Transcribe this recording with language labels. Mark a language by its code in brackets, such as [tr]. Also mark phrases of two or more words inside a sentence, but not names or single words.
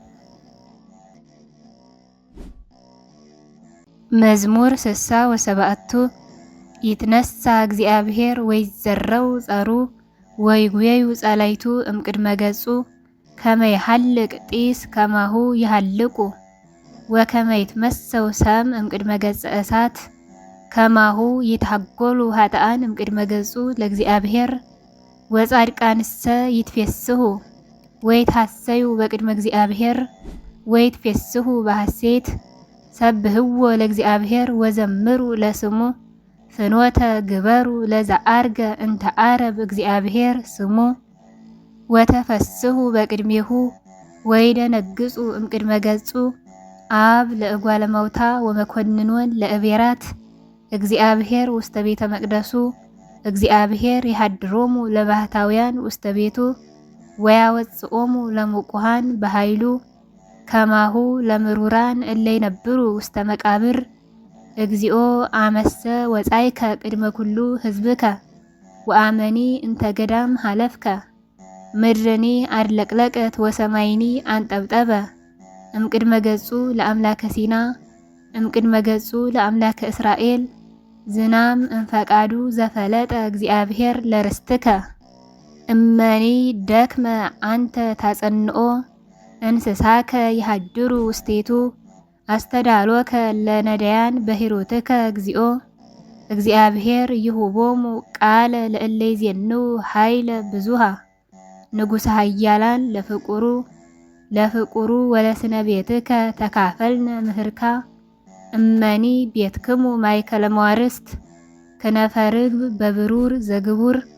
[gez] መዝሙር 67 ይትነሣ እግዚአብሔር ወይዘረው ጸሩ ወይጉየዩ ጸላይቱ እምቅድመ ገጹ ከመ ይሐልቅ ጢስ ከማሁ ይሐልቁ ወከመ ይትመሰው ሰም እምቅድመ ገጸ እሳት ከማሁ ይትሐጐሉ ኃጥኣን እምቅድመ ገጹ ለእግዚአብሔር ወጻድቃንሰ ይትፌስሑ ወይትሐሰዩ በቅድመ እግዚአብሔር ወይትፌስሑ በሐሴት ሰብህዎ ለእግዚአብሔር ወዘምሩ ለስሙ ፍኖተ ግበሩ ለዘአርገ እንተ አረብ እግዚአብሔር ስሙ ወተፈስሑ በቅድሜሁ ወይደነግጹ እምቅድመ ገጹ አብ ለእጓለ መውታ ወመኮንኖን ለእቤራት እግዚአብሔር ውስተ ቤተ መቅደሱ እግዚአብሔር ይሃድሮሙ ለባህታውያን ውስተ ቤቱ ወያወጽኦሙ ለሙቁሃን በኃይሉ ከማሁ ለምሩራን እለ ይነብሩ ውስተ መቃብር እግዚኦ አመሰ ወጻይከ ቅድመ ኩሉ ህዝብከ ወአመኒ እንተ ገዳም ሀለፍከ ምድርኒ አድለቅለቀት ወሰማይኒ አንጠብጠበ እምቅድመ ገጹ ለአምላከ ሲና እምቅድመ ገጹ ለአምላከ እስራኤል ዝናም እንፈቃዱ ዘፈለጠ እግዚአብሔር ለርስትከ እመኒ ደክመ አንተ ታጸንኦ እንስሳከ ይሃድሩ ውስቴቱ አስተዳሎከ ለነዳያን በሂሩትከ እግዚኦ እግዚአብሔር ይሁቦሙ ቃለ ለእለ ይዜንው ኃይለ ብዙሃ ንጉሠ ኃያላን ለፍቁሩ ወለስነ ቤትከ ተካፈልነ ምህርካ እመኒ ቤትክሙ ማእከለ መዋርስት ከነፈ ርግብ በብሩር ዘግቡር